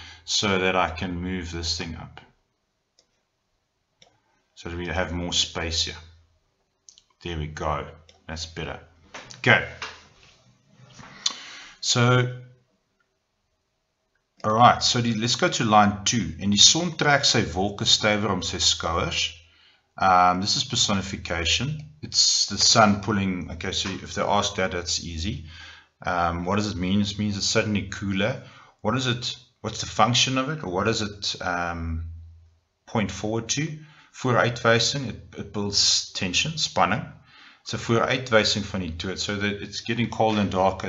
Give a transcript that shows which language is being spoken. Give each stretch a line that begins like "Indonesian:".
English: so that I can move this thing up. So that we have more space here. There we go. That's better. Okay. So, alright, so let's go to line 2.
Afrikaans: En die son trek sy wolke stywer om sy skouers.
English: This is personification. It's the sun pulling. Okay, so if they ask that, that's easy. What does it mean? It means it's suddenly cooler. What is it? What's the function of it? Or what does it point forward to? Vooruitwysing, it builds tension, spanning. So
Afrikaans: vooruitwysing van die dood,
English: so that it's getting colder and darker.